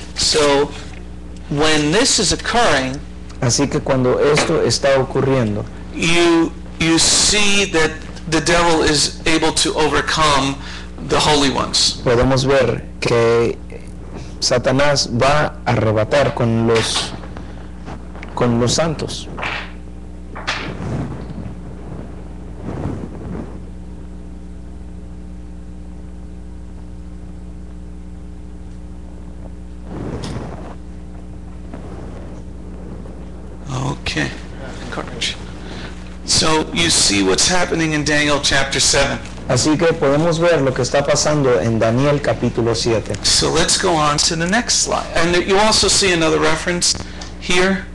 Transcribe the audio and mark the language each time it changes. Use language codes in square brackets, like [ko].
[en] So when this is occurring, [es] Así que cuando esto está ocurriendo, [en] you see that the devil is able to overcome the holy ones. [es] podemos ver que Satanás va a arrebatar con los santos. [en] Okay, courage. So you see what's happening in Daniel chapter 7. [es] Así que podemos ver lo que está pasando en Daniel capítulo 7. [en] So let's go on to the next slide. And you also see another reference here,